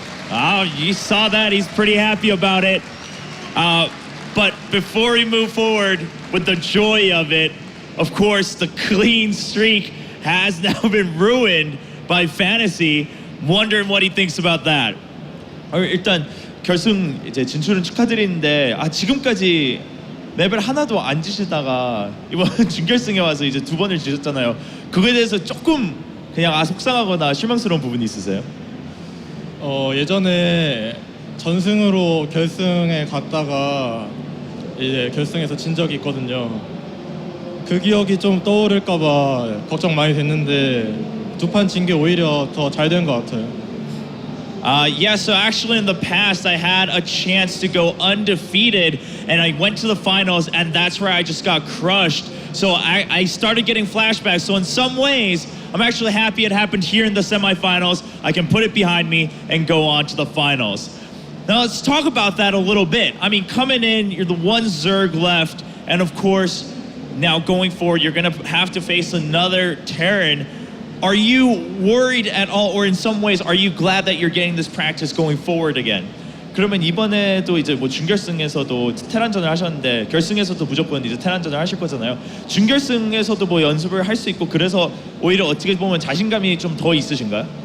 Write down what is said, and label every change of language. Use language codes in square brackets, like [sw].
[en] Oh, you saw that. He's pretty happy about it. But before we move forward with the joy of it, of course, the clean streak has now been ruined by Fantasy. Wondering what he thinks about that. [ko] 일단 결승 이제 진출은 축하드리는데 지금까지 맵을 하나도 안 지시다가 이번 준결승에 와서 이제 2번을 지셨잖아요. 그거에 대해서 조금 그냥 속상하거나 실망스러운 부분이 있으세요? 예전에 전승으로 결승에 갔다가 이제 결승에서 진 적이 있거든요. 그 기억이 좀 떠오를까봐 걱정 많이 됐는데 2판 진 게 오히려 더 잘 된 것 같아요. [en] Yeah, so actually in the past, I had a chance to go undefeated, and I went to the finals, and that's where I just got crushed. So I started getting flashbacks. So in some ways, I'm actually happy it happened here in the semifinals. I can put it behind me and go on to the finals. Now let's talk about that a little bit. I mean, coming in, you're the one Zerg left, and of course, now going forward, you're gonna have to face another Terran. Are you worried at all, or in some ways, are you glad that you're getting this practice going forward again? [ko] 그러면 이번에도 이제 뭐 준결승에서도 테란전을 하셨는데 결승에서도 무조건 이제 테란전을 하실 거잖아요. 준결승에서도 뭐 연습을 할 수 있고 그래서 오히려 어떻게 보면 자신감이 좀 더 있으신가요?